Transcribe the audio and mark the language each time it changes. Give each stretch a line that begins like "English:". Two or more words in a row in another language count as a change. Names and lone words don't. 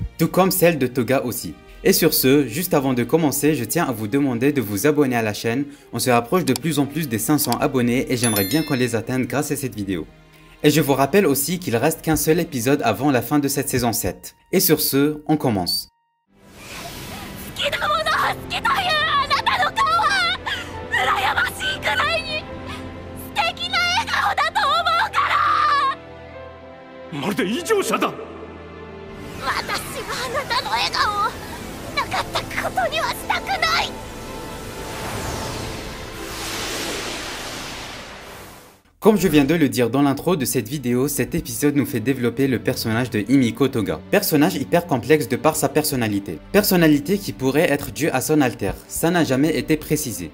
French: Tout comme celle de Toga aussi. Et sur ce, juste avant de commencer, je tiens à vous demander de vous abonner à la chaîne. On se rapproche de plus en plus des 500 abonnés et j'aimerais bien qu'on les atteigne grâce à cette vidéo. Et je vous rappelle aussi qu'il reste qu'un seul épisode avant la fin de cette saison 7. Et sur ce, on commence.
Japanese: まるで異常者だ。私はあなたの笑顔をなかったことにはしたくない。
French: Comme je viens de le dire dans l'intro de cette vidéo, cet épisode nous fait développer le personnage de Himiko Toga. Personnage hyper complexe de par sa personnalité. Personnalité qui pourrait être due à son alter, ça n'a jamais été précisé.